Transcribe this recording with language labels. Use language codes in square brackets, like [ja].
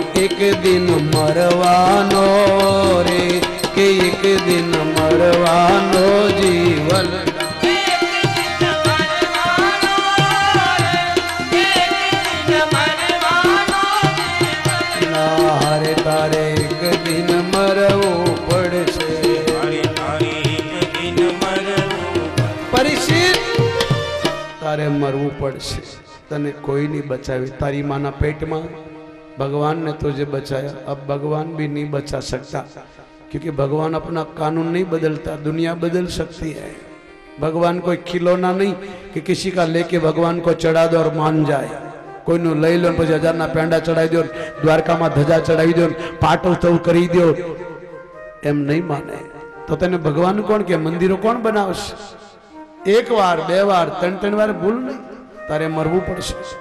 [gu] એક દિન મરવાનો રે, કે એક દિન મરવાનો જીવલડા, હારે તારે એક દિન મરવું પડશે. મારે તારે એક દિન મરવું પરીક્ષિત, તારે મરવું પડશે, તને કોઈ નહીં બચાવી. તારી માના [hi] पेट में भगवान ने तुझे बचाया, अब भगवान भी नहीं बचा सकता, क्योंकि भगवान अपना कानून नहीं बदलता, दुनिया बदल सकती है. भगवान कोई खिलौना नहीं कि किसी का लेके भगवान को चढ़ा दो और मान जाए. [gu] कोई नु लई लो પછી 1000 ના પેંડા ચડાવી દો, દ્વારકામાં ધજા ચડાવી દો, પાટોત્સવ કરી દો, એમ નહીં માને. તો તને ભગવાન કોણ કે મંદિરો કોણ બનાવશે? એક વાર, 2 વાર, 3 વાર ભૂલ નહીં, તારે મરવું પડશે.